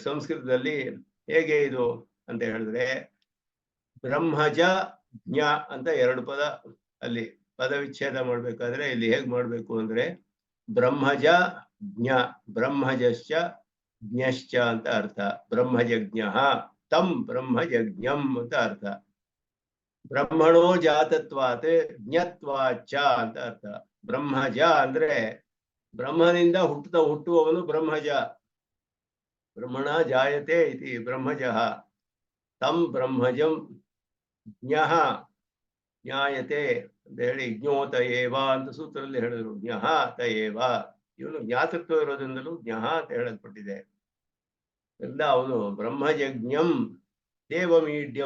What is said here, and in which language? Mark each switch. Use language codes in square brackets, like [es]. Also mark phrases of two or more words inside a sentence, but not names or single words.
[kn] ಸಂಸ್ಕೃತದಲ್ಲಿ ಹೇಗೆ ಇದು ಅಂತ ಹೇಳಿದ್ರೆ ಬ್ರಹ್ಮಜ ಜ್ಞ ಅಂತ ಎರಡು ಪದ, ಅಲ್ಲಿ ಪದ ವಿಚ್ಛೇದ ಮಾಡ್ಬೇಕಾದ್ರೆ ಇಲ್ಲಿ ಹೇಗ್ ಮಾಡ್ಬೇಕು ಅಂದ್ರೆ ಬ್ರಹ್ಮಜ ಜ್ಞ, [sa] ಬ್ರಹ್ಮಜಶ್ಚ ಜ್ಞಶ್ಚ [kn] ಅಂತ ಅರ್ಥ. [sa] ಬ್ರಹ್ಮಯಜ್ಞ ತಂ ಬ್ರಹ್ಮಯಜ್ಞಂ [kn] ಅಂತ ಅರ್ಥ. [sa] ಬ್ರಹ್ಮಣೋ ಜಾತತ್ವಾತ್ ಜ್ಞತ್ವಾಚ [kn] ಅಂತ ಅರ್ಥ. ಬ್ರಹ್ಮಜ ಅಂದ್ರೆ ಬ್ರಹ್ಮನಿಂದ ಹುಟ್ಟುವವನು ಬ್ರಹ್ಮಜ. [sa] ಬ್ರಹ್ಮಣ ಜಾಯತೆ ಇತಿ ಬ್ರಹ್ಮಜಃ ತಂ ಬ್ರಹ್ಮಜಂ ಜ್ಞಃ ಜ್ಞಾಯತೆ [kn] ಅಂತ ಹೇಳಿ [sa] ಜ್ಞೋತ ಏವ [kn] ಅಂತ ಸೂತ್ರದಲ್ಲಿ ಹೇಳಿದ್ರು. [sa] ಜ್ಞಃ ತಯೇವ, [kn] ಇವನು ಜ್ಞಾತತ್ವ ಇರೋದ್ರಿಂದಲೂ ಜ್ಞಃ ಅಂತ ಹೇಳಲ್ಪಟ್ಟಿದೆ. ಎಲ್ಲ ಅವನು [sa] ಬ್ರಹ್ಮಯಜ್ಞಂ ದೇವಮೀಡ್ಯಂ.